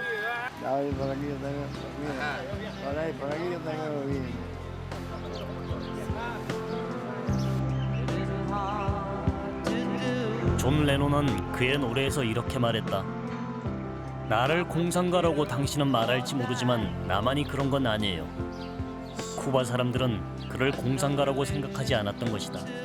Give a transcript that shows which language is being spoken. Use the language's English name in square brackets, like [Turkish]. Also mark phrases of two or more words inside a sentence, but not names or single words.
[Spanish] Ahí por aquí yo tengo, mira, por aquí yo tengo bien. [Korean] 존 레논은 그의 노래에서 이렇게 말했다. 나를 공상가라고 당신은 말할지 모르지만 나만이 그런 건 아니에요. 쿠바 사람들은 그를 공상가라고 생각하지 않았던 것이다.